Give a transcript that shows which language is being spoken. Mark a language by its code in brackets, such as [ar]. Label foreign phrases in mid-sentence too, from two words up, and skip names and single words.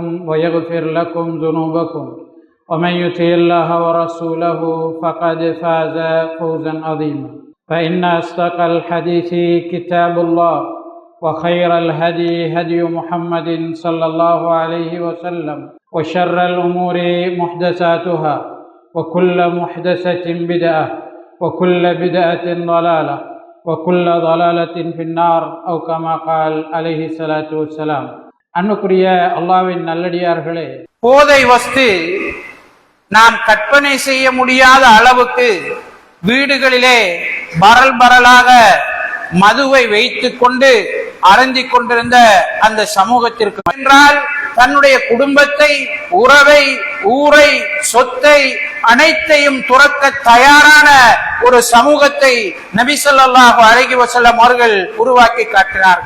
[ar] ويغفر لكم ذنوبكم ومن يطع الله ورسوله فقد فاز فوزا عظيما فإن أصدق الحديث كتاب الله وخير الهدي هدي محمد صلى الله عليه وسلم وشر الأمور محدثاتها وكل محدثة بدعة وكل بدعة ضلالة وكل ضلالة في النار أو كما قال عليه الصلاة والسلام. [ta] அன்புக்குரிய அல்லாஹ்வின் நல்லடியார்களே, போதை வஸ்து நாம் கற்பனை செய்ய முடியாத அளவுக்கு வீடுகளிலே பரலாக மதுவை வைத்துக் கொண்டு அருந்திக் கொண்டிருந்த அந்த சமூகத்திற்கு என்றால் தன்னுடைய குடும்பத்தை, உறவை, ஊரை, சொத்தை அனைத்தையும் துறக்க தயாரான ஒரு சமூகத்தை நபி [ar] صلى الله عليه وسلم [ta] அவர்கள் உருவாக்கி காட்டினார்கள்.